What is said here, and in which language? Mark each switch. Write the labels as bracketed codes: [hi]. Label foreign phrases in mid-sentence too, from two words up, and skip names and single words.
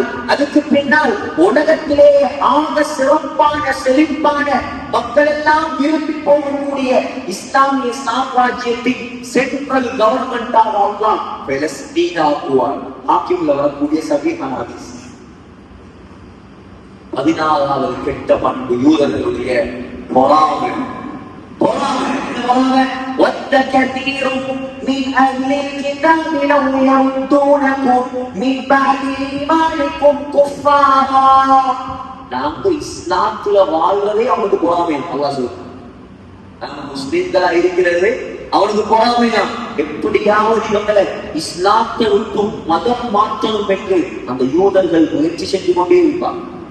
[ta] அதுக்கு பின்னால் உலகத்திலே ஆக சிறப்பான செழிப்பான மக்கள் எல்லாம் விரும்பி போகக்கூடிய இஸ்லாமிய சாம்ராஜ்யத்தின் சென்ட்ரல் கவர்மெண்டாக அல்லாஹ் பலஸ்தீனை ஆக்குவார். ஹாக்கிம்ல வரக்கூடிய சபீஹான ஹதீஸ். 14வது கெட்ட பண்பு யூதர்களுடைய பொறாமை. [ar] وَدَّ كَثِيرٌ مِنْ أَهْلِ الْكِتَابِ لَوْ يَرُدُّونَكُمْ مِنْ بَعْدِ إِيمَانِكُمْ كُفَّارًا. [ta] நாங்க இஸ்லாத்துல வாழ்றதே அவனுக்கு பொறாமை. அல்லாஹ் சொல்றான், நாங்க முஸ்லிம்களா இருக்கிறது அவனுக்கு பொறாமையா. எப்படியாவது இவங்களை இஸ்லாத்தை விட்டும் மதம் மாற்றணும் என்று அந்த யூதர்கள் முயற்சி செஞ்சு கொண்டே இருப்பாங்க.